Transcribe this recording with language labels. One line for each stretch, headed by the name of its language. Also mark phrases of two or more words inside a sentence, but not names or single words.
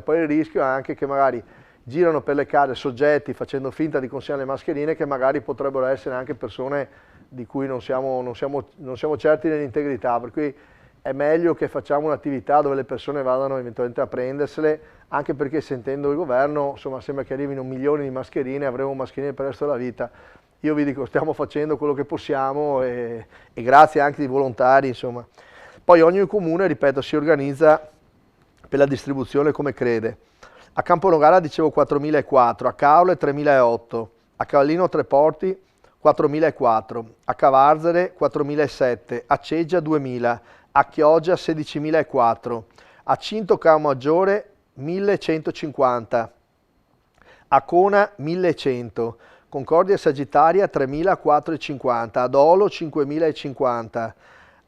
Italian: Poi il rischio è anche che magari girano per le case soggetti facendo finta di consegnare le mascherine che magari potrebbero essere anche persone di cui non siamo certi dell'integrità, per cui è meglio che facciamo un'attività dove le persone vadano eventualmente a prendersele, anche perché sentendo il governo, insomma, sembra che arrivino milioni di mascherine, avremo mascherine per il resto della vita. Io vi dico, stiamo facendo quello che possiamo e grazie anche ai volontari, insomma. Poi ogni comune, ripeto, si organizza per la distribuzione come crede. A Camponogara dicevo 4.004, a Caorle 3.008, a Cavallino Treporti 4.004, a Cavarzere 4.007, a Ceggia 2.000, a Chioggia 16.004, a Cinto Camaggiore 1.150, a Cona 1.100, Concordia Sagittaria 3.450, a Dolo 5.050, a